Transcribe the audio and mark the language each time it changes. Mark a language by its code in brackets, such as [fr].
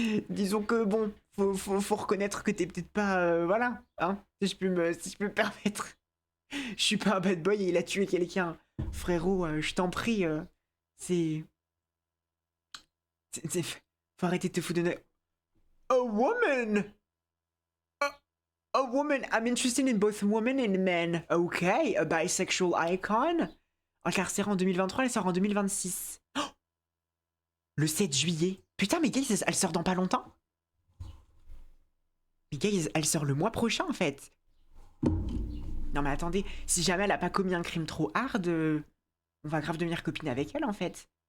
[fr] Disons que, bon, faut reconnaître que t'es peut-être pas... voilà, hein, si je peux me permettre. Je suis pas un bad boy et il a tué quelqu'un. Frérot, je t'en prie, c'est... Faut arrêter de te foutre de... [en] A woman! A woman, I'm interested in both women and men. Ok, a bisexual icon. [fr] Incarcérée en 2023, elle sort en 2026. Oh, le 7 juillet. Putain, mais Gaze, elle sort dans pas longtemps. Mais Gaze, elle sort le mois prochain en fait. Non mais attendez, si jamais elle a pas commis un crime trop hard, on va grave devenir copine avec elle en fait.